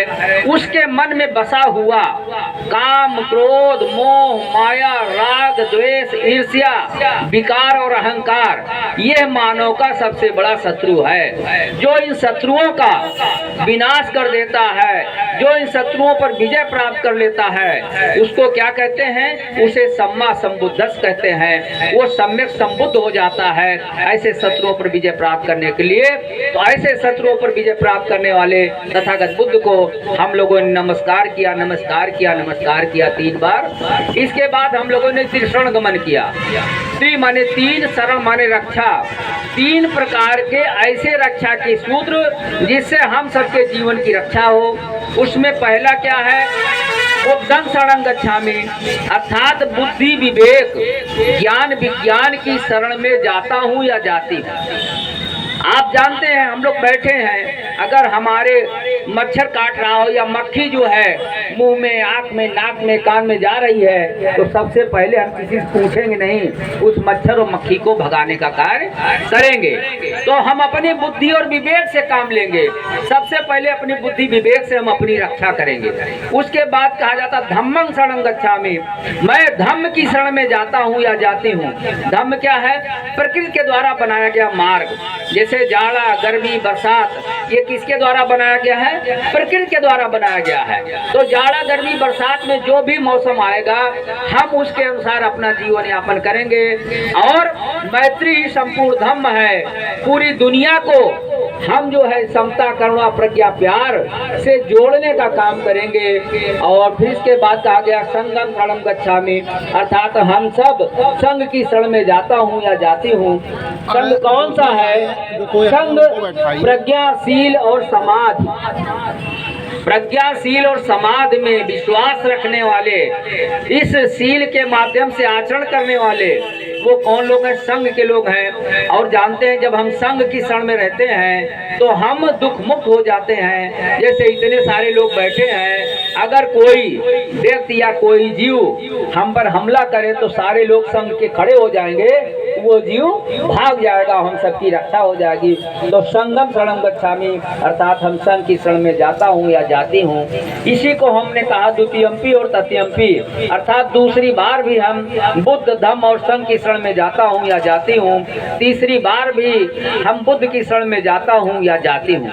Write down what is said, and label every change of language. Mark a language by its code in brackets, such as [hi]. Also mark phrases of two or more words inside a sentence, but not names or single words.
[hi] उसके मन में बसा हुआ काम, क्रोध, मोह, माया, राग, द्वेष, ईर्ष्या, विकार और अहंकार, यह मानव का सबसे बड़ा शत्रु है। जो इन शत्रुओं का विनाश कर देता है, जो इन शत्रुओं पर विजय प्राप्त कर लेता है, उसको क्या कहते हैं? उसे [pi] सम्मा संबुद्धस्स [hi] कहते हैं। वो सम्यक संबुद्ध हो जाता है ऐसे शत्रुओं पर विजय प्राप्त करने के लिए। तो ऐसे शत्रुओं पर विजय प्राप्त करने वाले तथागत बुद्ध को हम लोगों ने नमस्कार किया, नमस्कार किया, नमस्कार किया 3 बार। इसके बाद हम लोगों ने त्रिशरण गमन किया। त्रि माने 3, शरण माने रक्षा। 3 प्रकार के ऐसे रक्षा के सूत्र जिससे हम सबके जीवन की रक्षा हो। उसमें पहला क्या है? [pi] बुद्धं शरणं गच्छामि, [hi] अर्थात बुद्धि विवेक ज्ञान विज्ञान की शरण में जाता हूँ या जाती हूँ। आप जानते हैं हम लोग बैठे हैं, अगर हमारे मच्छर काट रहा हो या मक्खी जो है मुंह में, आँख में, नाक में, कान में जा रही है, तो सबसे पहले हम किसी से पूछेंगे नहीं, उस मच्छर और मक्खी को भगाने का कार्य करेंगे। तो हम अपनी बुद्धि और विवेक से काम लेंगे। सबसे पहले अपनी बुद्धि विवेक से हम अपनी रक्षा करेंगे। उसके बाद कहा जाता [pi] धम्मं शरणं गच्छामि, [hi] मैं धम्म की शरण में जाता हूँ या जाती हूँ। धम्म क्या है? प्रकृति के द्वारा बनाया गया मार्ग। जैसे जाड़ा, गर्मी, बरसात, ये किसके द्वारा बनाया गया है? प्रकृति के द्वारा बनाया गया है। तो जाड़ा, गर्मी, बरसात में जो भी मौसम आएगा हम उसके अनुसार अपना जीवन यापन करेंगे। और मैत्री ही संपूर्ण धम्म है। पूरी दुनिया को हम जो है समता, करुणा, प्रज्ञा, प्यार से जोड़ने का काम करेंगे। और फिर इसके बाद कहा गया [pi] संगम शरणं गच्छामि, [hi] अर्थात हम सब संघ की शरण में जाता हूँ या जाती हूँ। संघ कौन सा है? संघ प्रज्ञाशील और समाधि। प्रज्ञाशील और समाधि में विश्वास रखने वाले, इस शील के माध्यम से आचरण करने वाले वो कौन लोग हैं? संघ के लोग हैं। और जानते हैं जब हम संघ की शरण में रहते हैं तो हम दुख मुक्त हो जाते हैं। जैसे इतने सारे लोग बैठे हैं, अगर कोई व्यक्ति या कोई जीव हम पर हमला करे तो सारे लोग संघ के खड़े हो जाएंगे, वो जीव भाग जाएगा, हम सबकी रक्षा हो जाएगी। [pi] तो संगम शरणं गच्छामि, [hi] अर्थात हम संघ की शरण में जाता हूँ या जाती हूँ। इसी को हमने कहा द्वितीयम्पि और तृतीयम्पि, अर्थात दूसरी बार भी हम बुद्ध, धम्म और संघ की शरण में जाता हूँ या जाती हूँ। तीसरी बार भी हम बुद्ध की शरण में जाता हूँ या जाती हूँ।